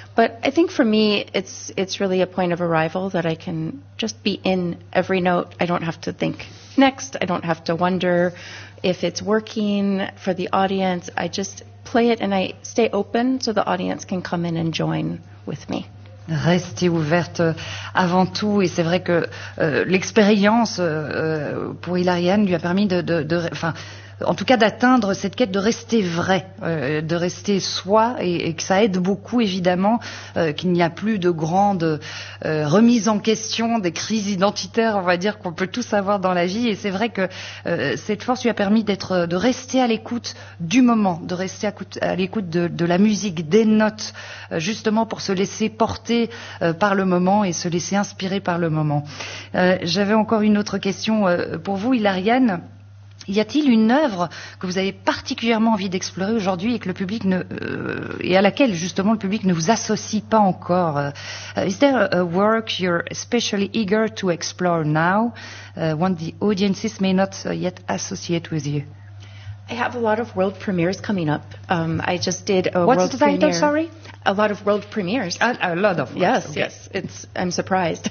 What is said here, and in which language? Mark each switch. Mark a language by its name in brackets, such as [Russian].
[English] But I think for me, it's really a point of arrival that I can just be in every note. I don't have to think next. I don't have to wonder if it's working for the audience. I just play it and I stay open so the audience can come in and join with me. [French] Rester ouverte avant tout, et c'est vrai que l'expérience pour Hilarion lui a permis de, en tout cas d'atteindre cette quête de rester vrai, de rester soi, et que ça aide beaucoup évidemment, qu'il n'y a plus de grandes remises en question, des crises identitaires, on va dire, qu'on peut tous avoir dans la vie. Et c'est vrai que cette force lui a permis de rester à l'écoute du moment, de rester à l'écoute de la musique, des notes, justement pour se laisser porter par le moment et se laisser inspirer par le moment. J'avais encore une autre question pour vous, Hilarion. Y a-t-il une œuvre que vous avez particulièrement envie d'explorer aujourd'hui et que le public et à laquelle justement le public ne vous associe pas encore? [English] Is there a work you're especially eager to explore now, one the audiences may not yet associate with you? I have a lot of world premieres coming up. I just did a What's world the title, premiere. Sorry? A lot of world premieres. A lot of. Ones. Yes, okay. Yes. I'm surprised.